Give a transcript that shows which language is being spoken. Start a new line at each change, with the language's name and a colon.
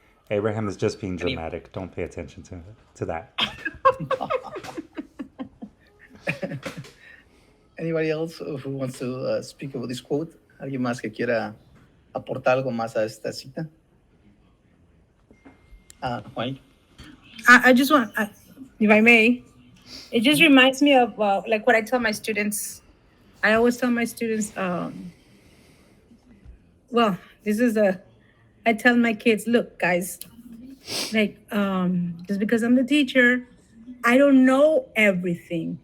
English: Abraham is just being Any- dramatic. Don't pay attention to that. Anybody else who wants to speak about this quote?
Spanish: ¿Alguien más que quiera aportar algo más a esta cita?
English: Juan. I just want, if I may, it just reminds me of like what I tell my students. I always tell my students, well, I tell my kids, look, guys, like, just because I'm the teacher, I don't know everything.